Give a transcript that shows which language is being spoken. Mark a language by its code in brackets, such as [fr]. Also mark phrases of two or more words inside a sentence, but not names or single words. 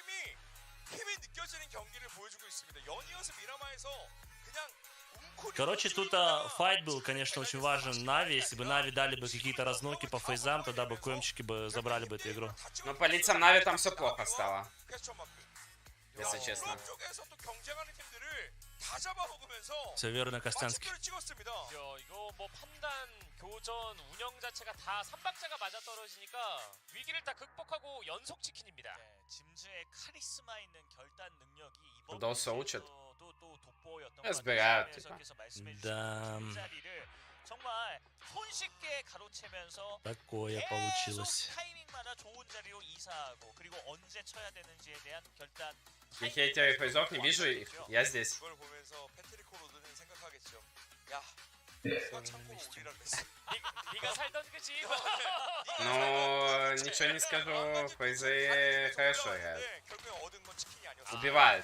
[ru] Короче, тут файт был, конечно, очень важен Нави. Если бы Нави дали бы какие-то разноки по фейзам, тогда бы КМчики бы забрали бы эту игру. Но по лицам Нави там все плохо стало. Если честно. Все верно, Костянский. [ko] 이거 뭐 판단, 교전, 운영 자체가 다 3박자가 맞아떨어지니까 위기를 다 극복하고 연속 치킨입니다. 짐즈의 카리스마 있는 결단 능력이 이번 또 돋보였던 것 같아요. 계속해서 말씀해 주신 자리를 정말 손쉽게 가로채면서 계속 타이밍마다 좋은 자리로 이사하고 그리고 언제 쳐야 되는지에 대한 결단. [ru] И хейтеры фейзов не вижу их. Я здесь. Ну, ничего не скажу, фейзы хорошо играют. Убивают.